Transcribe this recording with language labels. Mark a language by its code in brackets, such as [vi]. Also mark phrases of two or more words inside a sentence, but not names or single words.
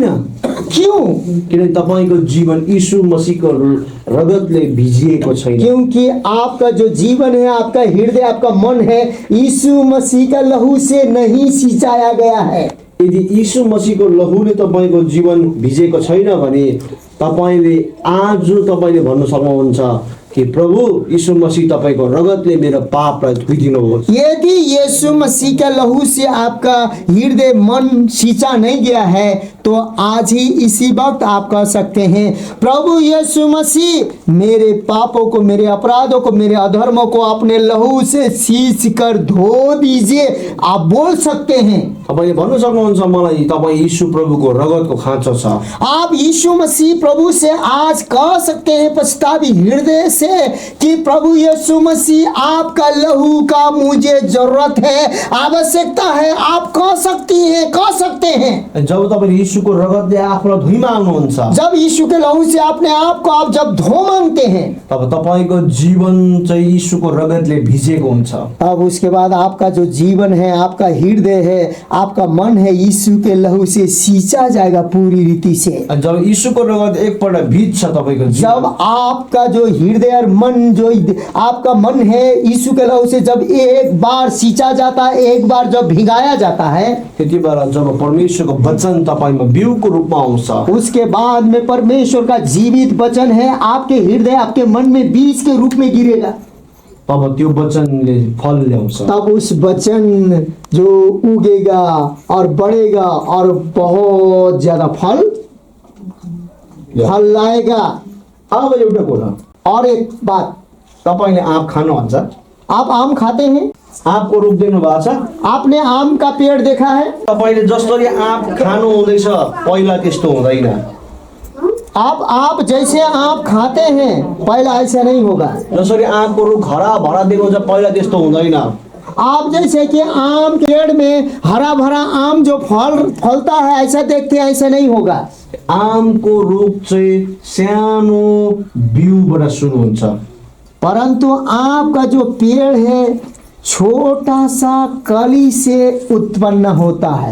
[hi] क्यों? [ne] किनकि तपाईँको जीवन यीशु मसीहको रगतले भिजिएको छैन। [hi] क्योंकि आपका जो जीवन है, आपका हृदय, आपका मन है, यीशु मसीह का लहू से नहीं सिंचाया गया है। [ne] यदि यीशु मसीहको लहुले तपाईँको जीवन भिजेको छैन भने तपाईँले आज तपाईँले भन्न सक्नुहुन्छ कि प्रभु यीशु मसीह तपाईँको रगतले मेरो पापलाई धोइदिनुहोस्। [hi] यदि यीशु मसीह का लहू से आपका हृदय मन सींचा नहीं गया है, तो आज ही इसी वक्त आप कह सकते हैं, प्रभु यीशु मसीह मेरे पापों को, मेरे अपराधों को, मेरे अधर्मों को अपने लहू से सींच कर धो दीजिए। आप बोल सकते हैं। [ne] तपाईँले भन्न सक्नुहुन्छ मलाई तपाईँ यीशु प्रभुको रगतको खाँचो छ। [hi] आप यीशु मसीह प्रभु से आज कह सकते हैं पछतावी हृदय से कि प्रभु यीशु मसीह आपका लहू का मुझे जरूरत है, आवश्यकता है। आप कह सकती हैं, कह सकते हैं। [ne] जब तपाईँले यीशुको रगतले आफूलाई धोइ माग्नुहुन्छ, [hi] जब यीशु के लहू से अपने आप को आप जब धो मांगते हैं, [ne] तब तपाईँको जीवन चाहिँ यीशुको रगतले भिजेको हुन्छ। [hi] अब उसके बाद आपका जो जीवन है, आपका हृदय है, आपका मन है, यीशु के लहू से सींचा जाएगा पूरी रीति से। [ne] जब यीशुको रगत एकपल्ट भिज्छ तपाईँको जब जीवन, [hi] आपका जो हृदय और मन, जो आपका मन है, यीशु के लहू से जब एक बार सींचा जाता है, एक बार जब भिगाया जाता है, [ne] त्यति बेला जब परमेश्वरको वचन तपाईँमा बिउको रूपमा आउँछ, [hi] उसके बाद में परमेश्वर का जीवित वचन है आपके हृदय, आपके मन में बीज के रूप में गिरेगा। [ne] तब त्यो वचनले फल ल्याउँछ। [hi] तब उस वचन जो उगेगा और बढ़ेगा और बहुत ज्यादा फल लाएगा। [ne] अब एउटा कुरा, [hi] और एक बात, [ne] तपाईँले आँप खानुहुन्छ? [hi] आप आम खाते हैं? [ne] आँपको रुख देख्नु भएको छ? [hi] आपने आम का पेड़ देखा है? [ne] तपाईँले जसरी आँप खानु हुँदैछ पहिला त्यस्तो हुँदैन। [hi] आप जैसे आम खाते हैं, पहला ऐसा नहीं होगा। [ne] जसरी आँपको रुख हरा भरा देखाउँछ पहिला त्यस्तो हुँदैन। [hi] आप जैसे कि आम पेड़ में हरा भरा आम जो फलता है, ऐसा देखते हैं, ऐसा नहीं होगा। [ne] आमको रुख चाहिँ सानो बिउबाट सुरु हुन्छ, [hi] परंतु आपका जो पेड़ है छोटा सा कली से उत्पन्न होता है।